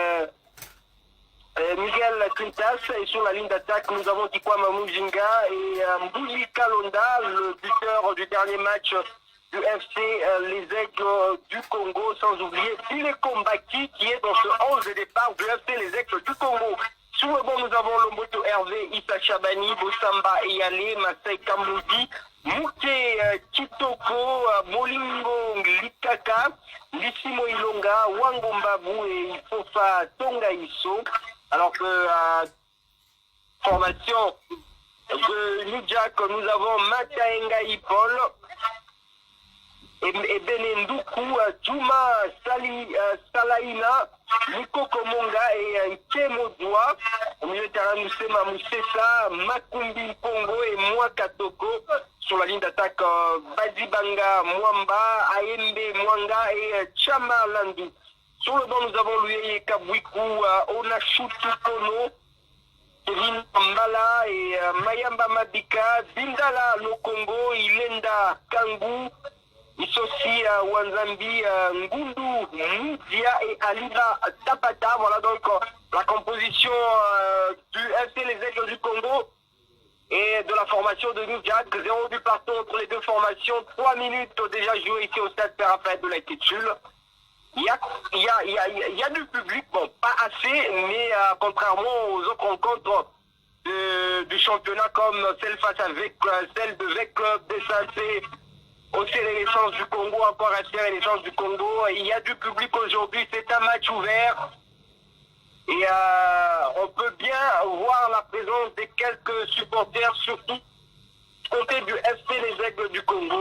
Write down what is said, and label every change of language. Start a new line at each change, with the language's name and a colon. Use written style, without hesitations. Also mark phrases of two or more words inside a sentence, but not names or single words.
French: Miguel Quintas, et sur la ligne d'attaque nous avons Kikwama Mujinga et Mbouli Kalonda, le buteur du dernier match du FC les Aigles du Congo, sans oublier Billy Kombaki qui est dans ce 11 de départ du FC les Aigles du Congo. Sur le banc nous avons Lomboto Hervé, Issa Chabani, Bossamba Eyale, Masai Kamoudi, Mouke Kitoko, Molingo Likaka, Lissimo Ilonga, Wangombabu et Ifofa Tongaiso. Alors que formation de New Jack, nous avons Mataenga Paul et Benendoukou, Juma Salaina, Nico Komonga et Kemodoua. Au milieu de terrain, nous sommes Moussessa, Makumbi Congo et Moi Katoko. Sur la ligne d'attaque, Badibanga Mwamba, Aembe Mwanga et Chama Landu. Sur le banc, nous avons Louis Kabwiku, Onashutu Kono, Kevin Mbala et Mayamba Mabika, Bindala Lokongo, Ilenda Kangu, Isosi Wanzambi, Ngundu Moudia et Aliba Tapata. Voilà donc la composition du FC Les Aigles du Congo et de la formation de New Jack. 0 but partout entre les deux formations, 3 minutes déjà jouées ici au stade Père-Raphaël de la Quétule. Il y a du public, bon, pas assez, mais contrairement aux autres rencontres du championnat comme celle face avec celle de VEC Club, DSAC, aussi Renaissance du Congo, encore assez Renaissance du Congo, il y a du public aujourd'hui, c'est un match ouvert et on peut bien voir la présence de quelques supporters, surtout du côté du FC Les Aigles du Congo.